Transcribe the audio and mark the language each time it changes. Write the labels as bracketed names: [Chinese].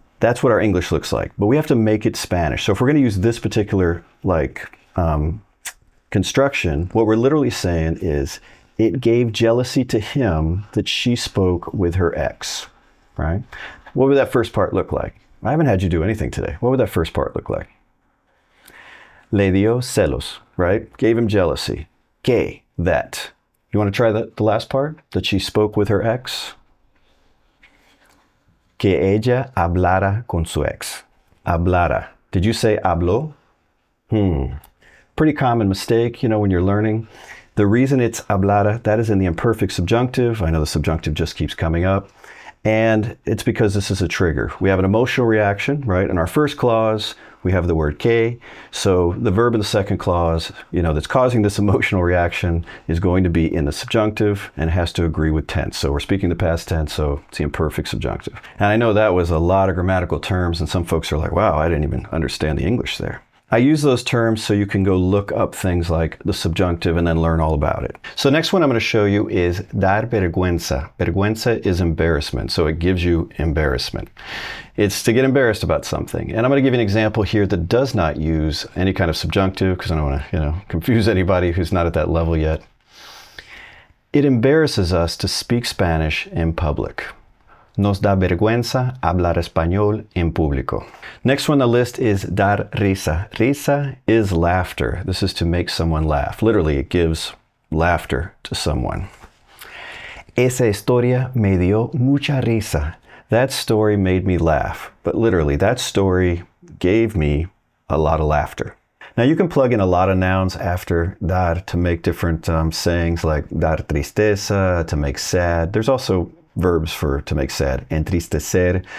[English] That's what our English looks like, but we have to make it Spanish. So if we're going to use this particular construction, what we're literally saying is it gave jealousy to him that she spoke with her ex, right? What would that first part look like? I haven't had you do anything today. What would that first part look like? [Spanish] Le dio celos, [English] right? Gave him jealousy. Que, that. You want to try the last part? That she spoke with her ex? [Spanish] Que ella hablara con su ex. [English] Hablara. Did you say habló? Pretty common mistake, when you're learning. The reason it's hablara, that is in the imperfect subjunctive. I know the subjunctive just keeps coming up. And it's because this is a trigger. We have an emotional reaction, right? In our first clause, we have the word que. So the verb in the second clause, that's causing this emotional reaction is going to be in the subjunctive and has to agree with tense. So we're speaking the past tense, so it's the imperfect subjunctive. And I know that was a lot of grammatical terms, and some folks are like, wow, I didn't even understand the English there. I use those terms so you can go look up things like the subjunctive and then learn all about it. So next one I'm going to show you is dar vergüenza. Vergüenza is embarrassment, so it gives you embarrassment. It's to get embarrassed about something. And I'm going to give you an example here that does not use any kind of subjunctive because I don't want to, confuse anybody who's not at that level yet. It embarrasses us to speak Spanish in public. [Spanish] Nos da vergüenza hablar español en público. [English] Next one on the list is dar risa. Risa is laughter. This is to make someone laugh. Literally, it gives laughter to someone. [Spanish] Esa historia me dio mucha risa. [English] That story made me laugh. But literally, that story gave me a lot of laughter. Now you can plug in a lot of nouns after dar to make different sayings, like dar tristeza, to make sad. There's also verbs to make sad, entristecer.